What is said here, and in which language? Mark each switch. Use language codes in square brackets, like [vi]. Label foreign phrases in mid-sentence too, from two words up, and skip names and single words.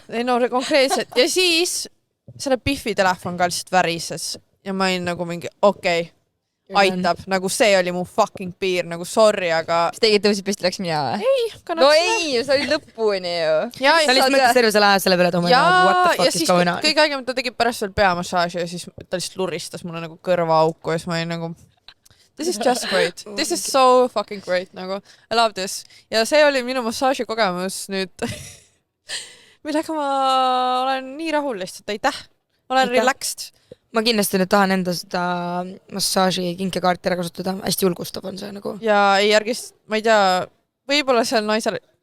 [et] Ei no konkreetselt. Ja siis selle Biffi telefon ka lihtsalt värises. Ja ma olin nagu mingi, okei. Aitab, nagu see oli mu fucking piir, nagu sorry, aga... Kas tegid tõusid püsti, läks mina või? Ei, no ei, sa olid lõpuni ju. Ja lihtsalt mõtles terve selle aja selle peale, et [en] oh my god, what the fuck is going on. [et] Kõige aegem ta tegi pärast veel peamassaaži ja siis ta lihtsalt luristas mulle nagu kõrvaauku ja siis ma olin nagu [en] this is just great, this is so fucking great, [et] nagu [en] I love this. [et] Ja see oli minu massaaži kogemus nüüd, millega ma olen nii rahul lihtsalt, aitäh, olen relaxed. Ma kindlasti nüüd tahan enda seda massaaži kinkekaarti ära kasutada. Hästi julgustav on see nagu. Ja ei järgist, ma ei tea, võib-olla seal naisel...